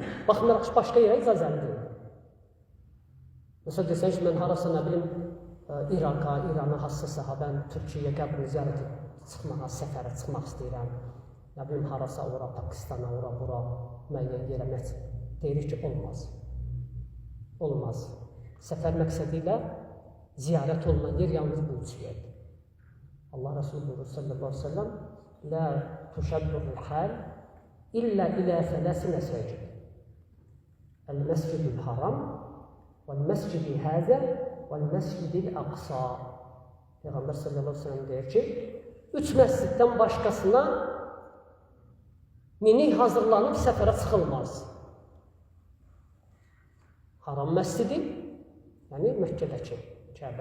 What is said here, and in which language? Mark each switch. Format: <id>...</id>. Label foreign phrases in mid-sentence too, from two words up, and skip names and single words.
<az>Baxmayaraq ki, başqa yerə icazəlidir. Məsələn, desən ki, mən harasa, nə bilim, İrana, hassa sahabən, Türkiyəyə qəbrini ziyarət edib, çıxmağa, səfərə çıxmaq istəyirəm. Nə bilim, harasa, ora, Pakistana, ora, bura, müəyyən yerə məscid. Deyirik ki, olmaz. Olmaz. Səfər məqsədi ilə ziyarət olunan yer yalnız bu üç yerdir. Allah Resulü buyurur</az> <ar>صلى الله عليه وسلم لا تشد الرحال إلا إلى ثلاثة مساجد. المسجد الحرام ومسجدي هذا والمسجد الأقصى.</ar> <az>Peyğəmbər</az> <ar>صلى الله عليه وسلم</ar> <az>deyir ki, 3 məsciddən başqasına minik hazırlanıb səfərə çıxılmaz. Haram məscidi, yəni Məkkədəki Kəbə.</az>